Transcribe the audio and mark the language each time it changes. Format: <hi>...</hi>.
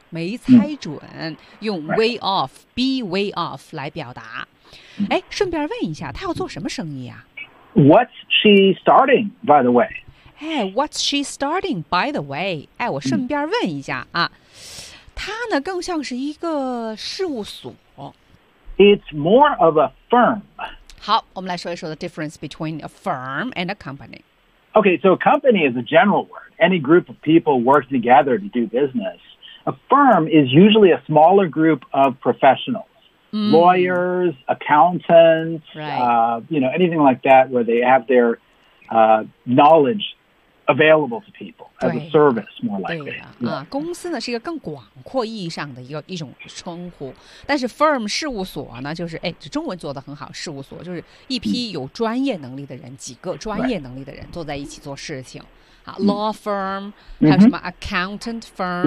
<zh>没猜准，用 way off、right. be way off 来表达。哎，顺便问一下，他要做什么生意啊</zh> <en>？What's she starting, by the way？哎 ，What's she starting, by the way？</en> <zh>哎，我顺便问一下啊。它呢更像是一个事务所</zh> <en>，It's more of a firm.</en> <zh>好，我们来说一说</zh> <en>the difference between a firm and a company. Okay, so a company is a general word. Any group of people work together to do business. A firm is usually a smaller group of professionals,、 mm. lawyers, accountants,、 right. You know, anything like that, where they have their、knowledge. Available to people as a service, more likely.</en> <zh>对呀、啊 yeah. 啊，公司呢是一个更广阔意义上的一种称呼。但是 firm 事务所呢，就是哎，中文做得很好。事务所就是一批有专业能力的人， mm. 几个专业能力的人坐在一起做事情。</zh> <en>Right.</en> <zh>啊 mm. ，law firm，、mm-hmm. 还有什么 accountant firm，</zh>